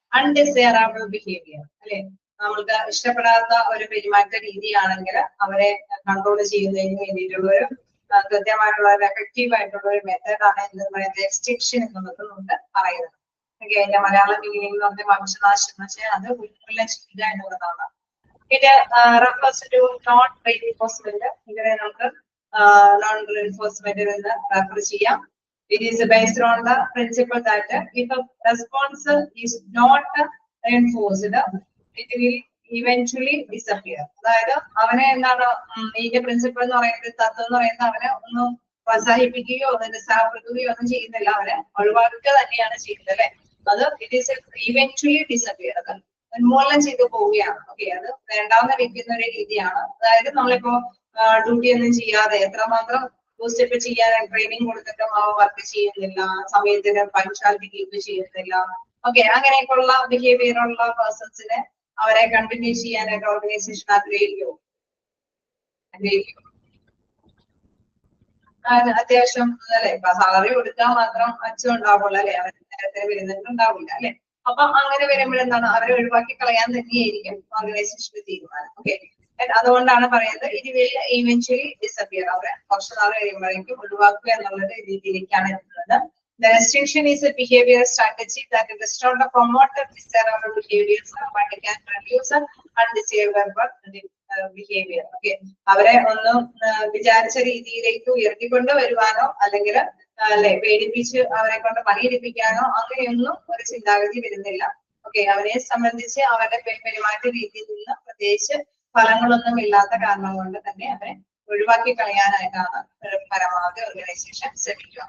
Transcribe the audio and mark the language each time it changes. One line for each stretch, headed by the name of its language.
Malayalam: Undesirable behaviour അല്ലെ, നമ്മൾക്ക് ഇഷ്ടപ്പെടാത്ത ഒരു പെരുമാറ്റ രീതിയാണെങ്കിൽ അവരെ കൺട്രോൾ ചെയ്യുന്നതിന് വേണ്ടിയിട്ടുള്ള ഒരു കൃത്യമായിട്ടുള്ള ഒരു എഫക്റ്റീവ് ആയിട്ടുള്ള ഒരു മെത്തേഡാണ് എന്ന് പറയുന്നത് എക്സ്റ്റിങ്ഷൻ എന്നുള്ളത് നമുക്ക് പറയുന്നത്. ഓക്കെ, അതിന്റെ മലയാളം മീനിങ് എന്ന് പറഞ്ഞ വംശനാശം എന്ന് വെച്ചാൽ അത് ഉന്മൂലനം ചെയ്യുക എന്നുള്ളതാണ്. ഇത്
English: refers to non reinforcement,
Malayalam: ഇതിനെ നമുക്ക് നോൺ റീഇൻഫോഴ്സ്മെന്റിൽ നിന്ന് റെഫർ ചെയ്യാം.
English: It is based on the principle that if a response is not enforced, it will eventually disappear.
Malayalam: അതായത് അവനെ എന്താണ് ഇതിന്റെ പ്രിൻസിപ്പിൾ എന്ന് പറയുന്നത്, തത്വം എന്ന് പറയുന്നത് അവനെ ഒന്നും പ്രോത്സാഹിപ്പിക്കുകയോ നിരുത്സാഹപ്പെടുത്തുകയോ ഒന്നും ചെയ്യുന്നില്ല, അവനെ ഒഴിവാക്കുക തന്നെയാണ് ചെയ്യുന്നത് അല്ലെ. അത്
English: it is eventually disappear,
Malayalam: അത് ഉന്മൂലനം ചെയ്തു പോവുകയാണ്. ഓക്കെ, അത് വേണ്ടാവുന്ന വെക്കുന്ന ഒരു രീതിയാണ്. അതായത് നമ്മളിപ്പോ ഡ്യൂട്ടി ഒന്നും ചെയ്യാതെ എത്രമാത്രം ബൂസ്റ്റപ്പ് ചെയ്യാൻ ട്രെയിനിങ് കൊടുത്തിട്ടും അവ വർക്ക് ചെയ്യുന്നില്ല, സമയത്തിന് പങ്ക്ച്വാലിറ്റി കീപ്പ് ചെയ്യുന്നില്ല. ഓക്കെ, അങ്ങനെയൊക്കെയുള്ള ബിഹേവിയർ ഉള്ള പേഴ്സൺസിനെ അവരെ കണ്ടിന്യൂ ചെയ്യാനായിട്ട് ഓർഗനൈസേഷൻ ആഗ്രഹിക്കുമോ? അത്യാവശ്യം അല്ലെ, ഇപ്പൊ സാലറി കൊടുക്കാൻ മാത്രം അച്ഛൻ ഉണ്ടാവുള്ളൂ അല്ലെ, അവർ നേരത്തെ വരുന്നുണ്ടാവില്ല അല്ലെ. അപ്പൊ അങ്ങനെ വരുമ്പോഴെന്താണ് അവരെ ഒഴിവാക്കി കളയാൻ തന്നെയായിരിക്കും ഓർഗനൈസേഷന്റെ തീരുമാനം. ഓക്കെ, അതുകൊണ്ടാണ് പറയുന്നത് ഇത്
English: will eventually disappear,
Malayalam: അവരെ കുറച്ചു നാൾ കഴിയുമ്പോഴേക്കും ഒഴിവാക്കുക എന്നുള്ള രീതിയിലേക്കാണ് എത്തുന്നത്.
English: The restriction is a behavior strategy that does not promote desirable behaviors, but can reduce undesirable behavior.
Malayalam: Okay, അവരെ ഒന്നും വിചാരിച്ച രീതിയിലേക്ക് ഉയർത്തിക്കൊണ്ട് വരുവാനോ അല്ലെങ്കിൽ അല്ലെ പേടിപ്പിച്ച് അവരെ കൊണ്ട് പണിയെടുപ്പിക്കാനോ അങ്ങനെയൊന്നും ഒരു ചിന്താഗതി വരുന്നില്ല. ഓക്കെ, അവരെ സംബന്ധിച്ച് അവരുടെ പെരുമാറ്റ രീതിയിൽ നിന്ന് പ്രത്യേകിച്ച് ഫലങ്ങളൊന്നും ഇല്ലാത്ത കാരണം കൊണ്ട് തന്നെ അവരെ ഒഴിവാക്കി കളയാനായിട്ടാണ് പരമാവധി ഓർഗനൈസേഷൻ ശ്രമിക്കുക.